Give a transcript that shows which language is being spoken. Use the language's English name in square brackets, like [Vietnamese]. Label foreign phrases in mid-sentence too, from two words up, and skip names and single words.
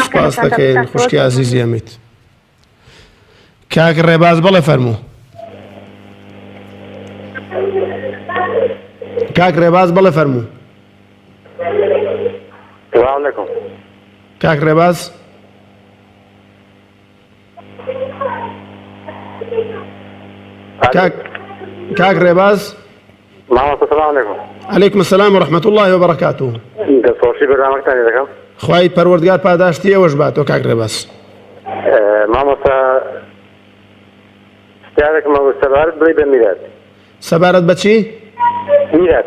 [Central Kurdish] سپاس دەکەین خوشکی عزیزی ئەمیت کاک ڕێباز بەڵێ فەرموو کاک ڕێباز بەڵێ فەرموو [Arabic] السلام عليكم [Central Kurdish] کاک ڕێباز کاک ڕێباز [Arabic] محمد السلام عليكم عەلەیکم السەلام وەرەحمەتوڵڵاهی وبەڕەکاتوه [Central Kurdish] دەستخۆشی بەرنامەکتانی دەکەم خوای پەروەردگار پاداشتی ئێوەش باتەوە کاک ڕێباز مامۆستا پرسیارێکم سەبارەت بڵێ بە میرات سەبارەت بە چی میرات